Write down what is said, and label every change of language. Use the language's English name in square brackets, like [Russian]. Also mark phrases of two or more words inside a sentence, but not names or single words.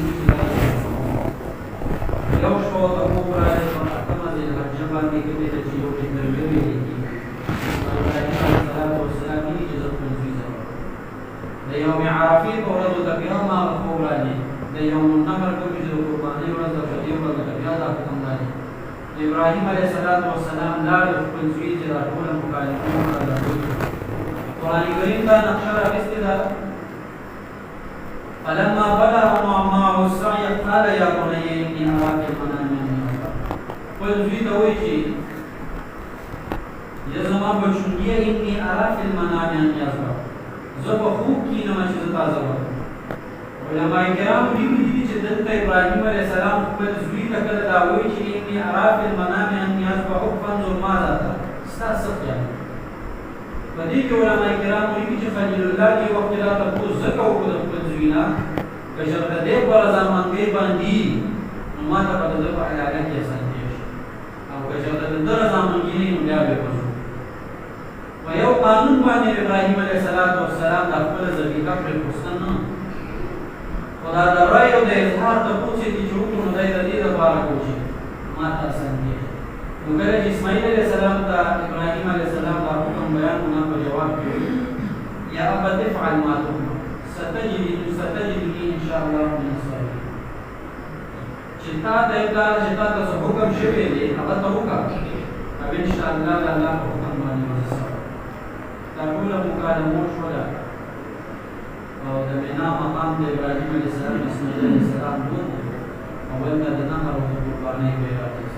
[Pashto] یو شپه ته خوب راغی په اتمه ذوالحجه باندې کومې ته چې یو ټینګر ویلې دي ابراهیم [Arabic] علیه السلام [Pashto] یې چې زه خپل زوی ذبح د [Arabic] یوم عرفې [Pashto] په ورځو ته بیا هماغه خوب راغی د [Arabic] یوم النحر [Pashto] کومې چې د قربانۍ ورځ ده په دې ورځ ته بیا دا حکم راغی ابراهیم [Arabic] علیه السلام [Pashto] لاړ خپل زوی چې دا ټوله مکالمه قرآن کریم دا نقشه راوستې ده [Arabic] فلما بلغ معه السعي قال يا بني إني أرى في المنام أني أذبحك [Pashto] خپل زوی ته وایي چې یا زما بچوڼیه [Arabic] إني أرى في المنام أني أذبحک [Pashto] زه په خوب کې وینم چې زه تا ذبح کړم علماء کرام لیکلي دي چې دلته ابراهیم [Arabic] علیه السلام [Pashto] خپل زوی ته کله دا وایي چې [Arabic] إني أرى في المنام أني أذبحک فانظر ماذا ترى [Pashto] ستا څه خیال په دې کې علماء کرام لیکلي چې [Arabic] خلیل الله [Pashto] دې وخت را تپوس ځکه وکړو د خپل زوی نه که چېرته دې په رضامندۍ باندې نو ما ته به د ده په علاقه کې اسانتیا شي او که چېرته د ده رضامندګي نه وي نو بیا به وځو په یو قانون باندې ابراهیم [Arabic] علیه السلام [Pashto] دا خپله ذبیحه پرېښوسته نه خو دا د رایې او د اظهار تپوس یې دي چې وکړو نو دی د دې دپاره کوو چې ما ته اسانتیا شي نو کله چې اسماعیل [Arabic] علیه السلام [Pashto] ته ابراهیم [Arabic] علیه السلام [Pashto] دا حکم بیان کړو په جواب کې [Arabic] یا ابت افعل ما تؤمر ستجدني ان شاء الله من الصابرین [Pashto] چې تا ته پلار چې تا ته څه حکم شوی دی هغه ته وکړه او [Arabic] ان شاء الله [Pashto] د الله په حکم باندې به زه صبر دا ټوله مکالمه شوله او د بنا مقام د ابراهیم [Arabic] علیه السلام [Pashto] اسماعیل [Arabic] علیه السلام [Pashto] نوم او هلته د نهر او د قربانۍ بیعت